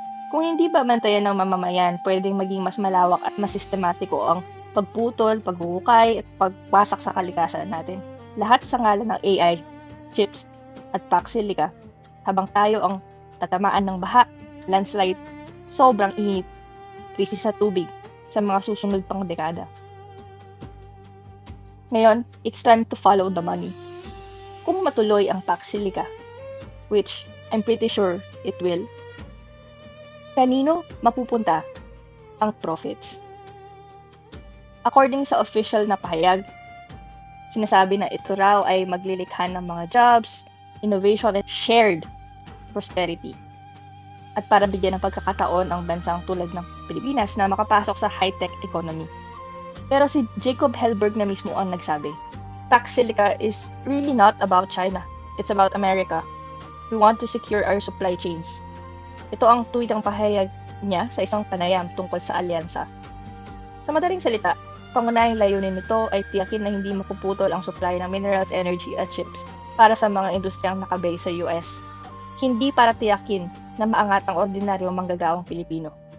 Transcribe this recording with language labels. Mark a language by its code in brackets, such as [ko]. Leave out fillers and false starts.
[tl] Kung hindi ba bantayan ng mamamayan, pwedeng maging mas malawak at mas sistematiko ang pagputol, paghuhukay at pagwasak sa kalikasan natin. Lahat sa ngalan ng AI, chips at Pax Silica, habang tayo ang tatamaan ng baha, landslide, sobrang init, krisis sa tubig sa mga susunod pang dekada. [en] Ngayon, it's time to follow the money. [tl] Kung matuloy ang Pax Silica, [en] which I'm pretty sure it will, [tl] kanino mapupunta ang profits? According sa official na pahayag, sinasabi na ito raw ay maglilikha ng mga jobs, innovation at shared prosperity. At para bigyan ng pagkakataon ang bansang tulad ng Pilipinas na makapasok sa high-tech economy. Pero si Jacob Hellberg na mismo ang nagsabi, [en] Pax Silica is really not about China. It's about America. We want to secure our supply chains. [tl] Ito ang tuwidang pahayag niya sa isang panayam tungkol sa alyansa. Sa madaling salita, pangunahing layunin nito ay tiyakin na hindi mapuputol ang supply ng minerals, energy at chips para sa mga industriyang nakabase sa US. Hindi para tiyakin na maangat ang ordinaryong manggagawang Pilipino.